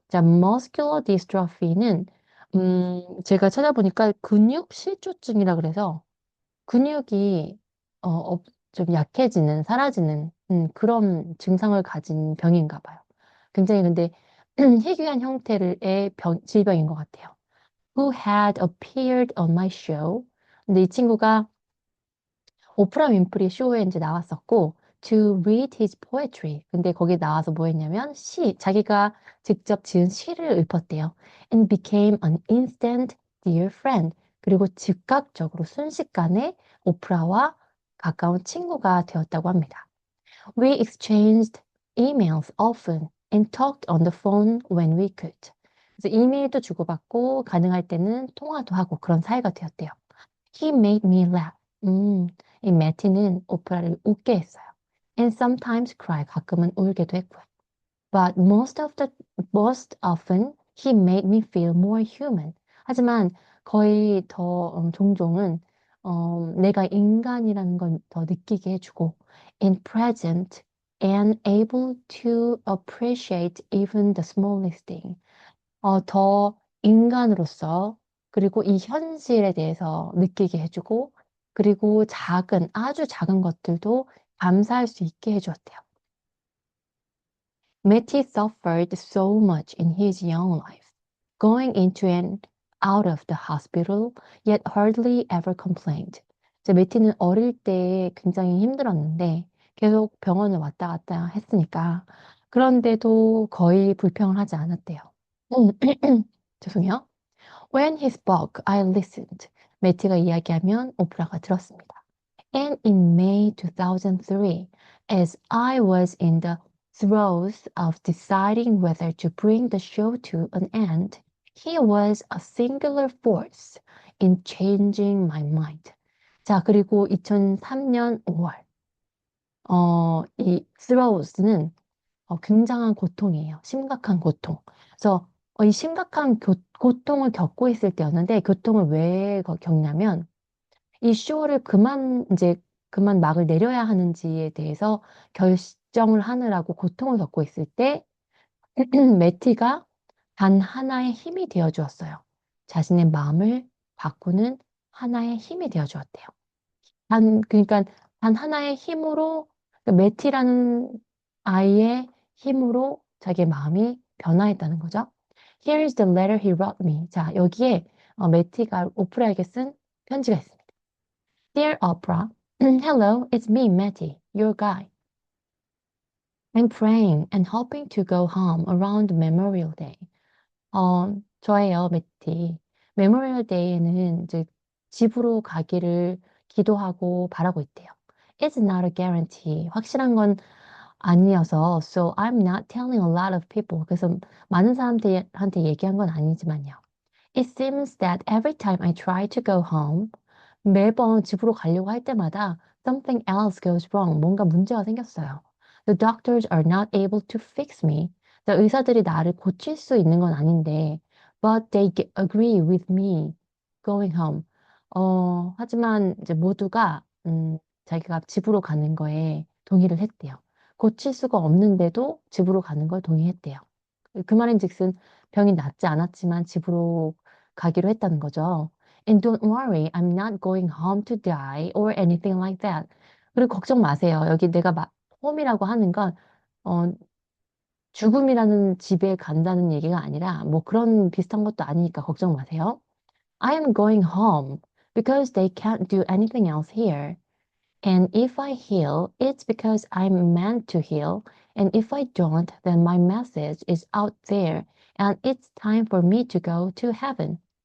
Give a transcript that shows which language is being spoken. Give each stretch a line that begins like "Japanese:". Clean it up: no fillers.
Korean: 자, muscular dystrophy는 제가 찾아보니까 근육 실조증이라 그래서 근육이 좀 약해지는, 사라지는 그런 증상을 가진 병인가 봐요. 굉장히 근데 희귀한 형태의 질병인 것 같아요.
English: Who had appeared on my show.
Korean: 근데 이 친구가 오프라 윈프리 쇼에 이제 나왔었고
English: to read his poetry.
Korean: 근데 거기 나와서 뭐 했냐면 자기가 직접 지은 시를 읊었대요.
English: And became an instant dear friend.
Korean: 그리고 즉각적으로 순식간에 오프라와 가까운 친구가 되었다고 합니다.
English: We exchanged emails often and talked on the phone when we could.
Korean: 그래서 이메일도 주고받고 가능할 때는 통화도 하고 그런 사이가 되었대요.
English: He made me laugh.
Korean: 이 매티는 오프라를 웃게 했어요.
English: And sometimes cry.
Korean: 가끔은 울게도 했고요.
English: But most often, he made me feel more human.
Korean: 하지만 거의 더 종종은 내가 인간이라는 걸 더 느끼게 해주고,
English: and present and able to appreciate even the smallest thing.
Korean: 더 인간으로서 그리고 이 현실에 대해서 느끼게 해주고 그리고 작은, 아주 작은 것들도 감사할 수 있게 해주었대요.
English: Matty suffered so much in his young life, going into and out of the hospital, yet hardly ever complained.
Korean: 이제 매티는 어릴 때 굉장히 힘들었는데 계속 병원을 왔다 갔다 했으니까 그런데도 거의 불평을 하지 않았대요. 죄송해요.
English: When he spoke, I listened.
Korean: 매티가 이야기하면 오프라가 들었습니다.
English: And in May 2003, as I was in the throes of deciding whether to bring the show to an end, he was a singular force in changing my mind.
Korean: 자, 그리고 2003년 5월, 이 throes는 굉장한 고통이에요. 심각한 고통. 그래서 이 심각한 고통을 겪고 있을 때였는데, 고통을 왜 겪냐면, 이 쇼를 그만 막을 내려야 하는지에 대해서 결정을 하느라고 고통을 겪고 있을 때, 매티가 단 하나의 힘이 되어 주었어요. 자신의 마음을 바꾸는 하나의 힘이 되어 주었대요. 그러니까 단 하나의 힘으로, 그러니까 매티라는 아이의 힘으로 자기의 마음이 변화했다는 거죠.
English: Here's the letter he wrote me.
Korean: 자, 여기에 매티가 오프라에게 쓴 편지가 있습니다.
English: Dear Oprah, hello, it's me, Matty, your guy. I'm praying and hoping to go home around Memorial Day.
Korean: 저예요, 매티. 메모리얼 데이에는 이제 집으로 가기를 기도하고 바라고 있대요.
English: It's not a guarantee.
Korean: 확실한 건 아니어서,
English: so I'm not telling a lot of people.
Korean: 그래서 많은 사람들한테 얘기한 건 아니지만요.
English: It seems that every time I try to go home,
Korean: 매번 집으로 가려고 할 때마다
English: something else goes wrong.
Korean: 뭔가 문제가 생겼어요.
English: The doctors are not able to fix me.
Korean: 의사들이 나를 고칠 수 있는 건 아닌데,
English: but they agree with me going home.
Korean: 하지만 이제 모두가 자기가 집으로 가는 거에 동의를 했대요. 고칠 수가 없는데도 집으로 가는 걸 동의했대요. 그 말인즉슨 병이 낫지 않았지만 집으로 가기로 했다는 거죠.
English: And don't worry, I'm not going home to die or anything like that.
Korean: 그리고 걱정 마세요. 여기 내가 홈이라고 하는 건 어, 죽음이라는 집에 간다는 얘기가 아니라 뭐 그런 비슷한 것도 아니니까 걱정 마세요.
English: I am going home because they can't do anything else here. And if I heal, it's because I'm meant to heal. And if I don't, then my message is out there and it's time for me to go to heaven.